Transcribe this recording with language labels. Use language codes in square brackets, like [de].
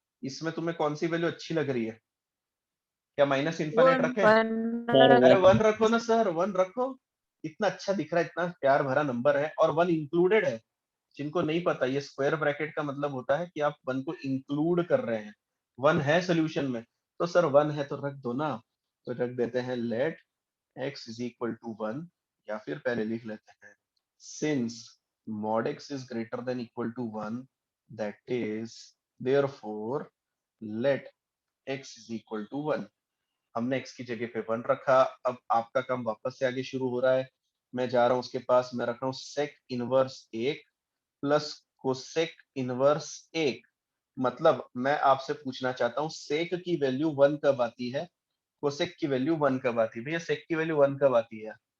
[hi] इसमें तुम्हें कौन सी वैल्यू अच्छी लग रही है? क्या माइनस इन्फानेट रखें? अरे 1 रखो ना सर, 1 रखो। इतना अच्छा दिख रहा है, इतना प्यार भरा नंबर है और 1 इंक्लूडेड है। जिनको नहीं पता, ये स्क्वायर ब्रैकेट का मतलब होता है कि आप 1 को इंक्लूड कर रहे हैं। 1 है सोल्यूशन में, तो सर 1 है तो रख दो ना। तो रख देते हैं late x is equal to 1, या फिर पहले लिख लेते हैं [en] since mod x is greater than equal to 1, [hi] that is therefore let x is equal to 1। हमने x की जगह पे 1 रखा। अब आपका काम वापस से आगे शुरू हो रहा है। मैं जा रहा हूं उसके पास, मैं रख रहा हूं sec inverse 1 plus cosec inverse 1। मतलब मैं आपसे पूछना चाहता हूं सेक की वैल्यू 1 कब आती है, कोसेक की वैल्यू 1 कब आती है? भैया सेक की वैल्यू 1 कब आती है?